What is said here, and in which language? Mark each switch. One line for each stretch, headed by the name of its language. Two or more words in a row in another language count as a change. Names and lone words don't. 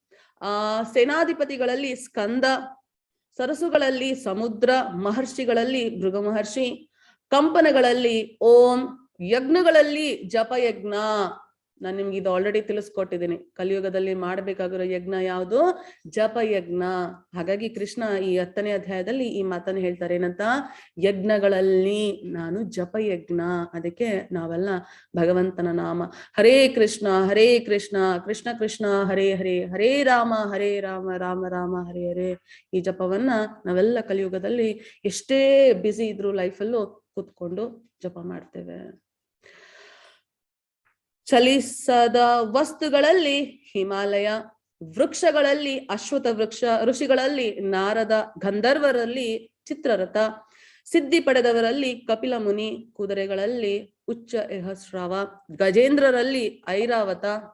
Kannada: ಸೇನಾಧಿಪತಿಗಳಲ್ಲಿ ಸ್ಕಂದ, ಸರಸುಗಳಲ್ಲಿ ಸಮುದ್ರ, ಮಹರ್ಷಿಗಳಲ್ಲಿ ಭೃಗು ಮಹರ್ಷಿ, ಕಂಪನಗಳಲ್ಲಿ ಓಂ, ಯಜ್ಞಗಳಲ್ಲಿ ಜಪಯಜ್ಞ. ನಾನು ನಿಮ್ಗೆ ಇದು ಆಲ್ರೆಡಿ ತಿಳಿಸ್ಕೊಟ್ಟಿದ್ದೀನಿ. ಕಲಿಯುಗದಲ್ಲಿ ಮಾಡ್ಬೇಕಾಗಿರೋ ಯಜ್ಞ ಯಾವುದು? ಜಪಯಜ್ಞ. ಹಾಗಾಗಿ ಕೃಷ್ಣ ಈ 10ನೇ ಅಧ್ಯಾಯದಲ್ಲಿ ಈ ಮಾತನ್ನು ಹೇಳ್ತಾರೆ, ಏನಂತ? ಯಜ್ಞಗಳಲ್ಲಿ ನಾನು ಜಪಯಜ್ಞ. ಅದಕ್ಕೆ ನಾವೆಲ್ಲ ಭಗವಂತನ ನಾಮ ಹರೇ ಕೃಷ್ಣ ಕೃಷ್ಣ ಕೃಷ್ಣ ಹರೇ ಹರೇ, ಹರೇ ರಾಮ ರಾಮ ರಾಮ ಹರೇ ಹರೇ. ಈ ಜಪವನ್ನ ನಾವೆಲ್ಲ ಕಲಿಯುಗದಲ್ಲಿ ಎಷ್ಟೇ ಬ್ಯುಸಿ ಇದ್ರು ಲೈಫಲ್ಲೂ ಕೂತ್ಕೊಂಡು ಜಪ ಮಾಡ್ತೇವೆ. ಚಲಿಸದ ವಸ್ತುಗಳಲ್ಲಿ ಹಿಮಾಲಯ, ವೃಕ್ಷಗಳಲ್ಲಿ ಅಶ್ವತ್ಥ ವೃಕ್ಷ, ಋಷಿಗಳಲ್ಲಿ ನಾರದ, ಗಂಧರ್ವರಲ್ಲಿ ಚಿತ್ರರಥ, ಸಿದ್ಧಿ ಪಡೆದವರಲ್ಲಿ ಕಪಿಲ ಮುನಿ, ಕುದುರೆಗಳಲ್ಲಿ ಉಚ್ಚ ಎಹಸ್ರಾವ, ಗಜೇಂದ್ರರಲ್ಲಿ ಐರಾವತ,